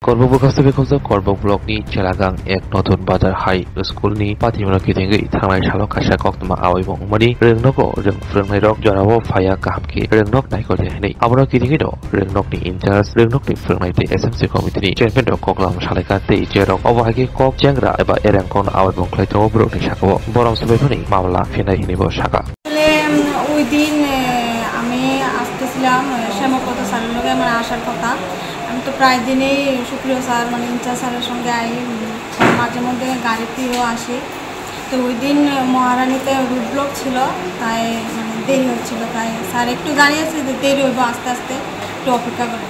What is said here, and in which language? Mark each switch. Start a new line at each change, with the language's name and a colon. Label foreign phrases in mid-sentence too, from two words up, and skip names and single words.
Kok Borok: Korbo kaste ke khojak Korbo blok ni Chelagang ek notun bazar
English: high school
Kok Borok: ni patimura kitingi thangnai salok kasa koktuma awai bongmani rengnogo reng phrungnai rok jorabo phaya kahamki rengnok naiko jehni abro kitingi do rengnok ni incharge rengnok ni phrungnai te
English: SMC committee
Kok Borok: ni chairman rok koklam saleka te jerok obahage kok jengra eba erangkon awai bongklai to brok ni sakabo borom subefani mamla phenai hinibo saka
Bangla: ওই দিন আমি আসতেছিলাম শ্যামাপদ স্যারের লগে আমার আসার কথা। আমি তো প্রায় দিনেই সুপ্রিয় স্যার ইনচার্জ স্যারের সঙ্গে মাঝে মধ্যে গাড়িতেও আসি। তো ওই দিন মহারানীতে
English: route block
Bangla: ছিল, তাই দেরি হচ্ছিল, তাই স্যার একটু জানিয়েছে যে দেরি হইব, আস্তে আস্তে একটু অপেক্ষা করে।